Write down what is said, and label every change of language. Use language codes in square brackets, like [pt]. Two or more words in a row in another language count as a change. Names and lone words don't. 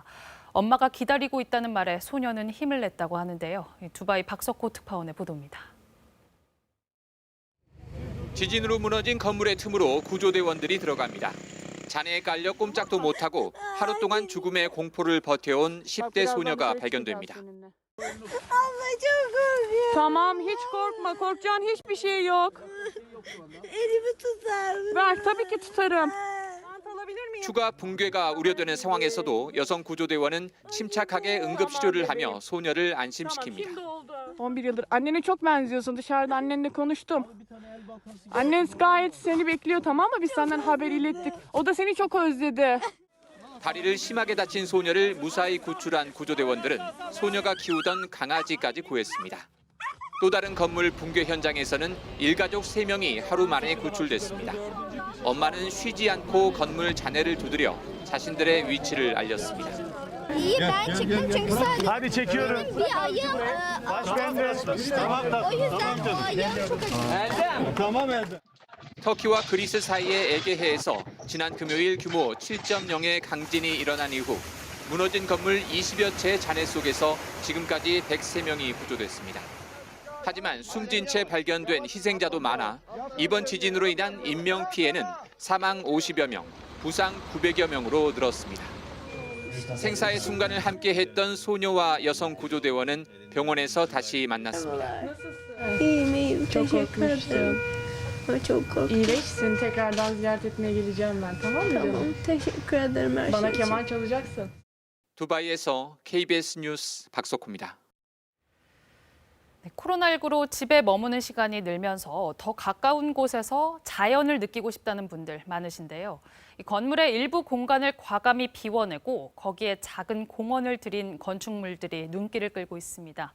[ko] 엄마가 기다리고 있다는 말에 소녀는 힘을 냈다고 하는데요. 두바이 박석호 특파원의 보도입니다. 지진으로 무너진 건물의 틈으로 구조대원들이 들어갑니다. 잔해에 깔려 꼼짝도 못하고 하루 동안 죽음의 공포를 버텨온 10대 소녀가 발견됩니다. [tr] Tamam, hiç korkma. Korkacağın hiçbir şey yok. Elimi tutar mısın? Ver, tabii ki tutarım. [ko] 추가 붕괴가 우려되는 상황에서도 여성 구조대원은 침착하게 응급치료를 하며 소녀를 안심시킵니다. [tr] 11 yıldır. Annene çok benziyorsun. Dışarıda annenle konuştum. Annen gayet seni bekliyor, tamam mı? Biz senden haber ilettik. O da seni çok özledi. [ko] 다리를 심하게 다친 소녀를 무사히 구출한 구조대원들은 소녀가 키우던 강아지까지 구했습니다. 또 다른 건물 붕괴 현장에서는 일가족 3명이 하루 만에 구출됐습니다. 엄마는 쉬지 않고 건물 잔해를 두드려 자신들의 위치를 알렸습니다. [tr] İyi ben çıktım çünkü sadece Hadi çekiyorum. bir ayım o yüzden o ayım çok acı. Tamam Erdem. [ko] 터키와 그리스 사이의 에게해에서 지난 금요일 규모 7.0의 강진이 일어난 이후 무너진 건물 20여 채의 잔해 속에서 지금까지 103명이 구조됐습니다. 하지만 숨진 채 발견된 희생자도 많아 이번 지진으로 인한 인명 피해는 사망 50여 명, 부상 900여 명으로 늘었습니다. 생사의 순간을 함께했던 소녀와 여성 구조대원은 병원에서 다시 만났습니다. [tr] İyiyim. Çok Teşekkür ederim. Çok korktum. İyileşsin. Tekrardan ziyaret etmeye geleceğim ben, tamam mı canım? Tamam. Teşekkür ederim her Bana şey için. keman çalacaksın. [ko] 두바이에서 KBS 뉴스 박석호입니다. 코로나19로 집에 머무는 시간이 늘면서 더 가까운 곳에서 자연을 느끼고 싶다는 분들 많으신데요. 이 건물의 일부 공간을 과감히 비워내고 거기에 작은 공원을 들인 건축물들이 눈길을 끌고 있습니다.